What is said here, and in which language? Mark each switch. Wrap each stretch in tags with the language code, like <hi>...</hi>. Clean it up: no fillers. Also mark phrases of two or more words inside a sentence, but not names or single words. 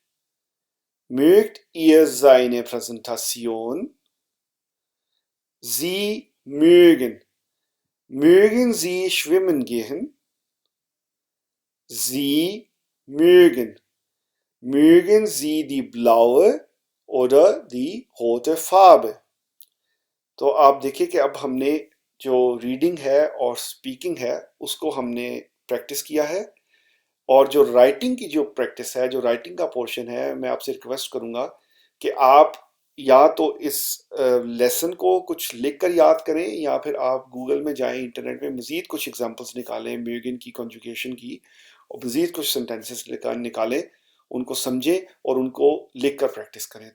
<de>Mögt ihr seine Präsentation? Sie mögen. Mögen Sie schwimmen gehen? Sie mögen. Mögen Sie die blaue oder die rote farbe?</de> <hi>तो आप देखिए कि अब हमने जो रीडिंग है और स्पीकिंग है उसको हमने प्रैक्टिस किया है, और जो राइटिंग की जो प्रैक्टिस है, जो राइटिंग का पोर्शन है, मैं आपसे रिक्वेस्ट करूंगा कि आप या तो इस लेसन को कुछ लिख कर याद करें, या फिर आप गूगल में जाएं, इंटरनेट में मज़ीद कुछ एग्जांपल्स निकालें म्यूगिन की कॉन्जुगेशन की, और मज़ीद कुछ सेंटेंसेस निकालें, उनको समझें और उनको लिख कर प्रैक्टिस करें।</hi>